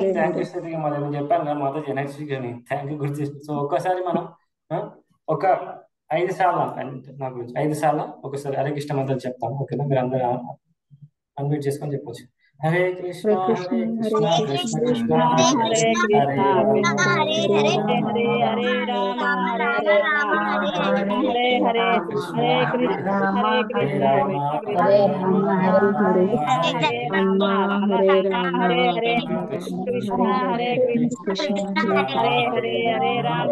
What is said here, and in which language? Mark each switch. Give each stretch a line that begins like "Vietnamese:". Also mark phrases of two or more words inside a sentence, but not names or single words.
English: thank you sir.
Telugu: నేను చెప్పాను కదా మాతో ఎనర్జీ కానీ
English: thank you
Telugu: గుర్తు. సో ఒక్కసారి మనం ఒక 5 సార్లు నా గురించి 5 సార్లు ఒకసారి హరే కృష్ణ మంత్రం చెప్తాను. ఓకేనా? మీరు అందరూ అన్మ్యూట్ చేసుకొని చెప్పొచ్చు.
Sanskrit: హరే కృష్ణ హరే కృష్ణ కృష్ణ కృష్ణ హరే హరే హరే హరే హరే హరే రామ హరే రామ హరే హరే కృష్ణ హరే రామ హరే రామ హరే రామ హరే రామ హరే రామ హరే హరే కృష్ణ హరే కృష్ణ హరే హరే హరే రామ